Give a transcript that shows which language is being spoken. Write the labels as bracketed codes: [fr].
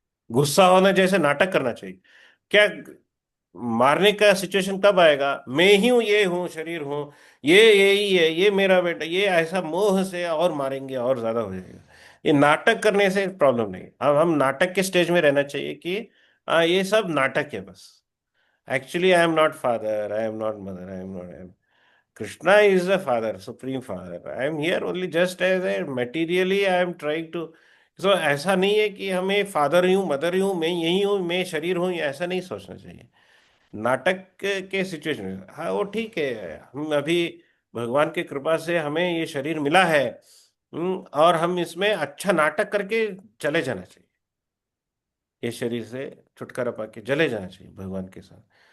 [hi] गुस्सा होना जैसे नाटक करना चाहिए। क्या मारने का सिचुएशन कब आएगा, मैं ही हूं, ये हूं, शरीर हूं, ये यही है, ये मेरा बेटा, ये ऐसा मोह से और मारेंगे और ज्यादा हो जाएगा। ये नाटक करने से प्रॉब्लम नहीं, अब हम नाटक के स्टेज में रहना चाहिए कि ये सब नाटक है बस। [en] Actually I am not father, I am not mother, I am not, Krishna is the Father, Supreme Father. I am here only just as a materially I am trying to. [hi] So ऐसा नहीं है कि हमें father हूँ, mother हूँ, मैं यही हूँ, मैं शरीर हूँ, ऐसा नहीं सोचना चाहिए। नाटक के सिचुएशन में हाँ वो ठीक है, हम अभी भगवान की कृपा से हमें ये शरीर मिला है। और हम इसमें अच्छा नाटक करके चले जाना चाहिए, ये शरीर से छुटकारा पाके चले जाना चाहिए भगवान के साथ।